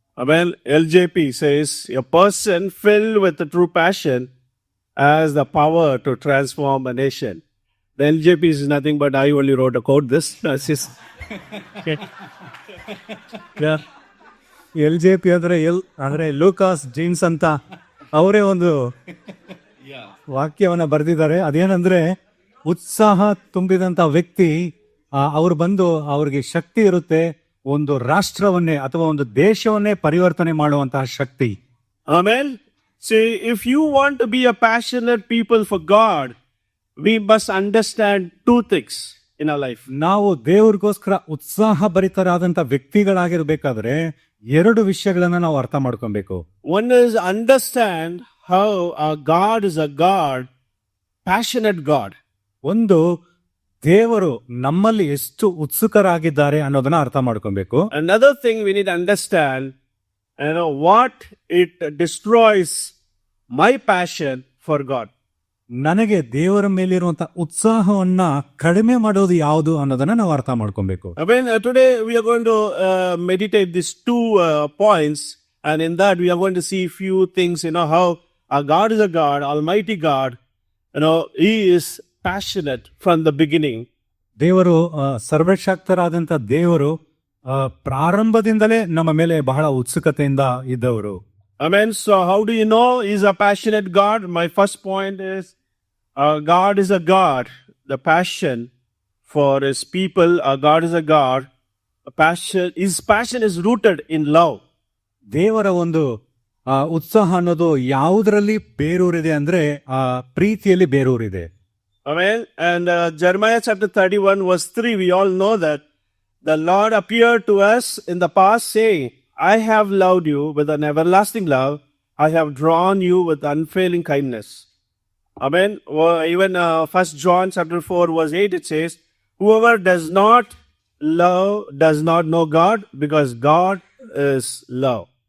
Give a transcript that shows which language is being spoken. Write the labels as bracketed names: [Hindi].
[English] Well, LJP says, "A person filled with the true passion has the power to transform a nation." The LJP is nothing but I only wrote a quote. This is yeah. [Kannada] LJP ಅಂದ್ರೆ Lucas jeans ಅಂತ ಅವರೇ ಒಂದು ವಾಕ್ಯವನ್ನ ಬರೆದಿದ್ದಾರೆ. ಅದೇನಂದ್ರೆ, ಉತ್ಸಾಹ ತುಂಬಿದಂತ ವ್ಯಕ್ತಿ ಅವ್ರು ಬಂದು ಅವ್ರಿಗೆ ಶಕ್ತಿ ಇರುತ್ತೆ ಒಂದು ರಾಷ್ಟ್ರವನ್ನೇ ಅಥವಾ ಒಂದು ದೇಶವನ್ನೇ ಪರಿವರ್ತನೆ ಮಾಡುವಂತಹ ಶಕ್ತಿ. [English] Amen. See, if you want to be a passionate people for God, we must understand two things in our life. [Kannada] ನಾವು ದೇವ್ರಿಗೋಸ್ಕರ ಉತ್ಸಾಹ ಭರಿತರಾದಂತ ವ್ಯಕ್ತಿಗಳಾಗಿರ್ಬೇಕಾದ್ರೆ ಎರಡು ವಿಷಯಗಳನ್ನ ನಾವು ಅರ್ಥ ಮಾಡ್ಕೊಬೇಕು. [English] One is understand how our God is a God, passionate God. [Kannada] ಒಂದು, ದೇವರು ನಮ್ಮಲ್ಲಿ ಎಷ್ಟು ಉತ್ಸುಕರಾಗಿದ್ದಾರೆ ಅನ್ನೋದನ್ನ ಅರ್ಥ ಮಾಡ್ಕೊಬೇಕು. [English] Another thing we need to understand, what it destroys my passion for God. [Kannada] ನನಗೆ ದೇವರ ಮೇಲಿರುವಂತ ಉತ್ಸಾಹವನ್ನ ಕಡಿಮೆ ಮಾಡೋದು ಯಾವುದು ಅನ್ನೋದನ್ನ ನಾವು ಅರ್ಥ ಮಾಡ್ಕೊಬೇಕು. [English] Today we are going to meditate these two points, and in that we are going to see few things, how our God is a God, Almighty God. He is passionate from the beginning. [Kannada] ದೇವರು ಸರ್ವಶಕ್ತರಾದಂತ ದೇವರು ಪ್ರಾರಂಭದಿಂದಲೇ ನಮ್ಮ ಮೇಲೆ ಬಹಳ ಉತ್ಸುಕತೆಯಿಂದ ಇದ್ದವರು. [English] Amen. So how do you know He's a passionate God? My first point is, God is a God. The passion for His people, God is a God. His passion is rooted in love. ದೇವರ ಒಂದು ಉತ್ಸಾಹ ಅನ್ನೋದು ಯಾವುದರಲ್ಲಿ ಬೇರೂರಿದೆ ಅಂದ್ರೆ ಪ್ರೀತಿಯಲ್ಲಿ ಬೇರೂರಿದೆ. Amen. And Jeremiah chapter 31 verse 3, we all know that the Lord appeared to us in the past saying, "I have loved you with an everlasting love. I have drawn you with unfailing kindness." Amen. Even 1 John chapter 4 verse 8 it says, "Whoever does not love does not know God, because God is love."